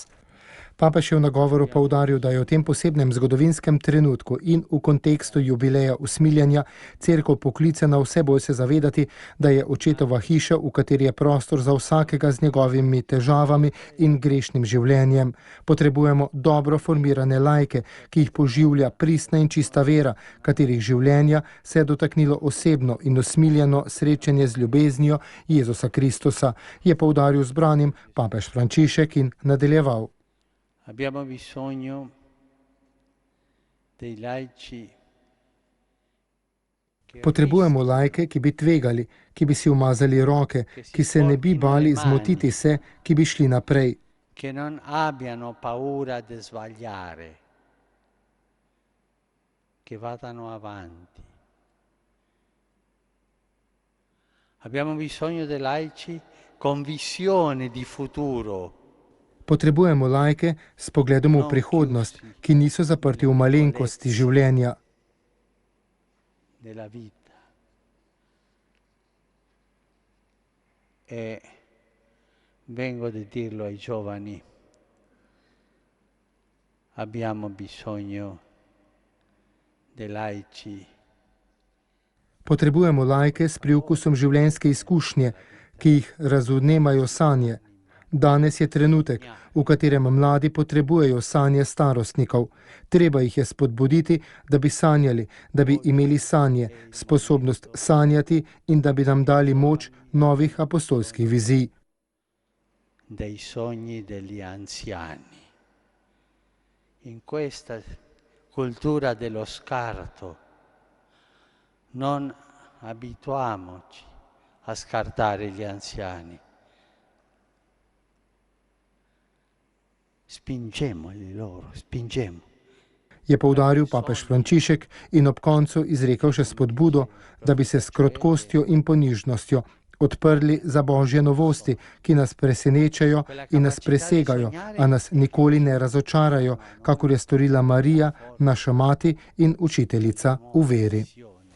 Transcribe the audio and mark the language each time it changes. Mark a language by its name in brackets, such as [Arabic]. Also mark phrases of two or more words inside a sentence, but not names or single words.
[Slovenian] Papež je v nagovoru poudaril, da je v tem posebnem zgodovinskem trenutku in v kontekstu jubileja usmiljenja Cerkev poklicana vse bolj se zavedati, da je očetova hiša, v kateri je prostor za vsakega z njegovimi težavami in grešnim življenjem. Potrebujemo dobro formirane laike, ki jih poživlja pristna in čista vera, katerih življenja se je dotaknilo osebno in usmiljeno srečanje z ljubeznijo Jezusa Kristusa, je poudaril zbranim papež Frančišek in nadaljeval. [Italian] Abbiamo bisogno dei laici. [Slovenian] Potrebujemo laike, ki bi tvegali, ki bi si umazali roke, ki se ne bi bali zmotiti se, ki bi šli naprej. [Italian] Che non abbiano paura di sbagliare, che vadano avanti. Abbiamo bisogno dei laici con visione di futuro. [Slovenian] Potrebujemo laike s pogledom v prihodnost, ki niso zaprti v malenkosti življenja. [Italian] E vengo di dirlo ai giovani. Abbiamo bisogno dei laici. [Slovenian] Potrebujemo laike s priokusom življenjske izkušnje, ki jih razodnemajo sanje. Danes je trenutek, v katerem mladi potrebujejo sanje starostnikov. Treba jih je spodbuditi, da bi sanjali, da bi imeli sanje, sposobnost sanjati in da bi nam dali moč novih apostolskih vizij. [Italian] Dei sogni degli anziani. In questa cultura dello scarto non abituamoci a scartare gli anziani. Spingemoli loro, spingemo. [Slovenian] Je poudaril papež Frančišek in ob koncu izrekel še spodbudo, da bi se s krotkostjo in ponižnostjo odprli za božje novosti, ki nas presenečajo in nas presegajo, a nas nikoli ne razočarajo, kakor je storila Marija, naša mati in učiteljica v veri.